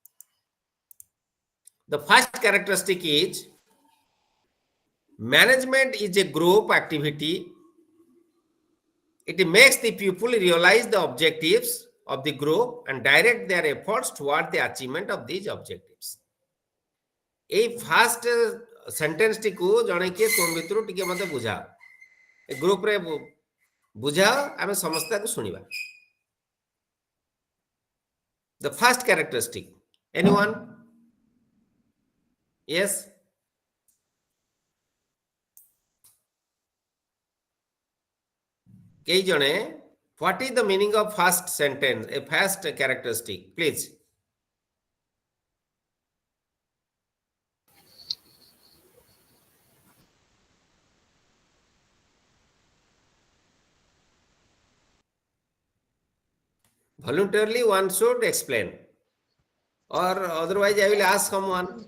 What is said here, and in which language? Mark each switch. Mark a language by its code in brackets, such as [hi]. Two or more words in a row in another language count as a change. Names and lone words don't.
[en] The first characteristic is management is a group activity. It makes the people realize the objectives of the group and direct their efforts toward the achievement of these objectives. A first sentence [or] টিକୁ ଜଣେ କିଏ ତୁମ ଭିତରୁ ଟିକେ ମତେ ବୁଝା ଏ ଗ୍ରୁପ ରେ ବୁଝାଅ ଆମେ ସମସ୍ତଙ୍କୁ ଶୁଣିବା. [en] The first characteristic. Anyone? Yes. [or] କେହି ଜଣେ, [en] what is the meaning of first sentence, a first characteristic, please? Voluntarily one should explain, or otherwise I will ask someone.